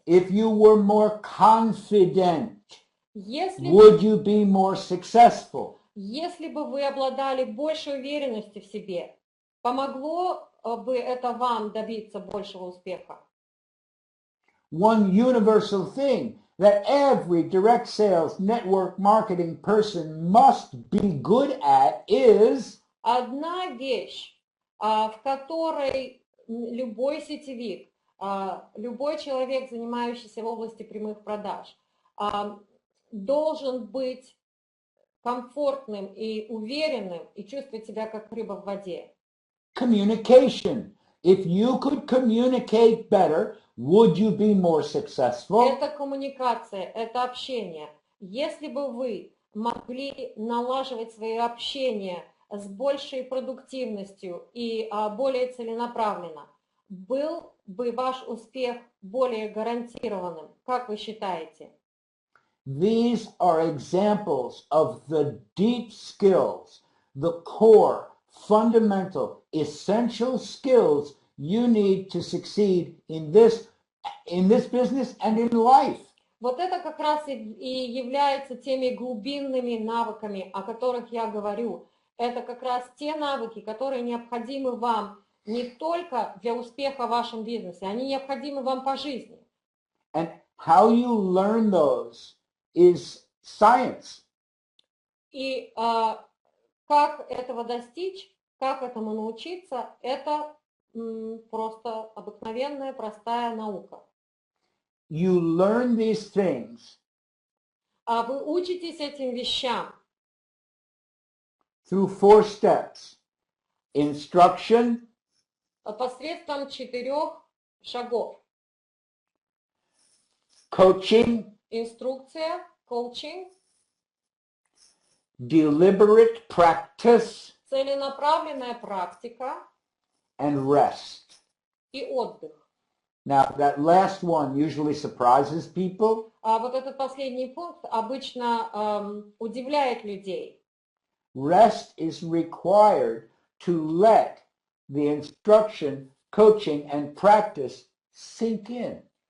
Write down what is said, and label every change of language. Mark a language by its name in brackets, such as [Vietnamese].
[English] If you were more confident, [Russian] Если [English] would you be more successful? [Russian] Если бы вы обладали большей уверенностью в себе, помогло бы это вам добиться большего успеха? [English] One universal thing that every direct sales network marketing person must be good at is [Russian] Одна вещь, в которой любой сетевик, любой человек, занимающийся в области прямых продаж, должен быть комфортным и уверенным и чувствовать себя как рыба в воде. [English] communication. If you could communicate better, would you be more successful? [Russian] Это коммуникация, это общение. Если бы вы могли налаживать свое общение с большей продуктивностью и более целенаправленно, был бы ваш успех более гарантированным? Как вы считаете? [English] These are examples of the deep skills, the core, fundamental, essential skills you need to succeed in this business and in life. [Russian] Вот это как раз и является теми глубинными навыками, о которых я говорю. Это как раз те навыки, которые необходимы вам не только для успеха в вашем бизнесе, они необходимы вам по жизни. [English] And how you learn those is science. [Russian] И как этого достичь, как этому научиться, это просто обыкновенная, простая наука. [English] You learn these things [Russian] А вы учитесь этим вещам [English] through 4 steps. Instruction, [Russian] посредством 4 шагов. [English] coaching, [Russian] Инструкция, коучинг, [English] deliberate practice, [Russian] целенаправленная практика [English] and rest. [Russian] и отдых. [English] Now, that last one usually surprises people. [Russian] А вот этот последний пункт обычно удивляет людей. [English] Rest is required to let the instruction, coaching, and practice sink in.